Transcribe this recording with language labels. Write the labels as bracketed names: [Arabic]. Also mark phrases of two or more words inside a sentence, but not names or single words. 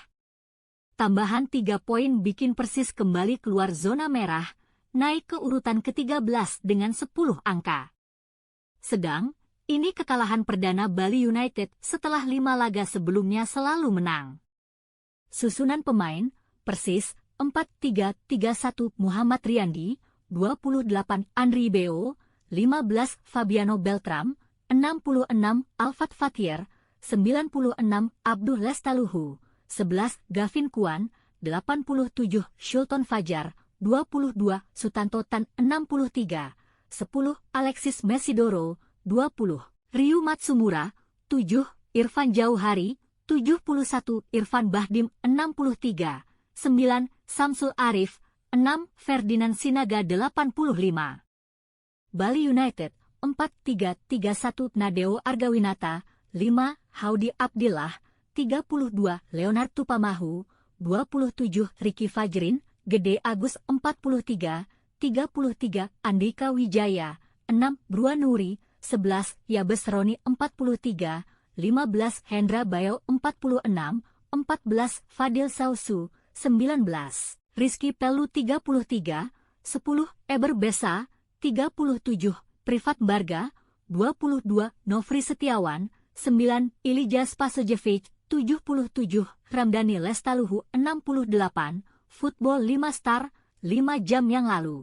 [Indonesian] Tambahan 3 poin bikin Persis kembali keluar zona merah, naik ke urutan ke-13 dengan 10 angka. Sedang, ini kekalahan perdana Bali United setelah 5 laga sebelumnya selalu menang. Susunan pemain, Persis, 4-3-3-1 Muhammad Riyandi, 28 Andri Beo, 15 Fabiano Beltram, 66 Alfat Fatir, 96 Abdul Lestaluhu, 11 Gavin Kuan, 87 Shulton Fajar, 22 Sutanto Tan, 63 10 Alexis Mesidoro, 20 Ryu Matsumura, 7 Irfan Jauhari, 71 Irfan Bahdim, 63 9 Samsul Arif, 6 Ferdinand Sinaga, 85. Bali United 4-3-3-1 Nadeo Argawinata, 5 Haudi Abdillah, 32 Leonard Tupamahu, 27 Ricky Fajrin, Gede Agus 43, 33 Andika Wijaya, 6 Bruanuri, 11 Yabes Roni 43, 15 Hendra Bayo 46, 14 Fadil Sausu, 19 Rizky Pelu 33, 10 Eber Besa, 37 Privat Barga, 22 Nofri Setiawan, 9 Ilija Spasojevic, 77 Ramdhani Lestaluhu, 68 Football 5 Star, 5 jam yang lalu.